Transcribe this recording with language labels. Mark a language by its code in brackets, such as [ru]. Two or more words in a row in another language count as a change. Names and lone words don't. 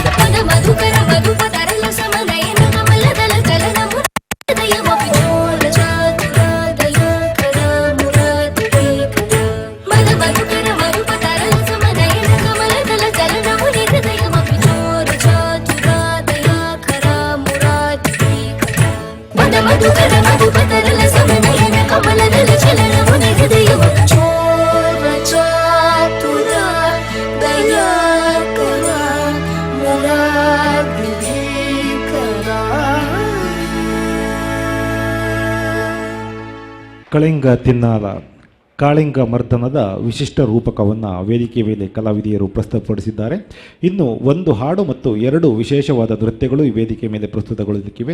[sa] పద మధుకర మధుప తరల సమనయన కమల దళ చలనము హృదయమపి చోర చాతురాదయ కర మురాదురే కర పద మధుకర మధుప తరల సమనయన కమల దళ చలనము హృదయమపి చోర చాతురాదయ కర మురాదురే కర మధుకర మధుపతరల సమనయన కమలదల చలన ముని హృదయవ చోర చాతుర దయాకర మురారిధీకర. [kn] ಕಳಿಂಗ ತಿನ್ನಾಲ ಕಾಳಿಂಗ ಮರ್ದನದ ವಿಶಿಷ್ಟ ರೂಪಕವನ್ನು ವೇದಿಕೆ ಮೇಲೆ ಕಲಾವಿದೆಯರು ಪ್ರಸ್ತುತಪಡಿಸಿದ್ದಾರೆ. ಇನ್ನು ಒಂದು ಹಾಡು ಮತ್ತು 2 ವಿಶೇಷವಾದ ನೃತ್ಯಗಳು ಈ ವೇದಿಕೆ ಮೇಲೆ ಪ್ರಸ್ತುತಗೊಳ್ಳಲಿಕ್ಕಿವೆ.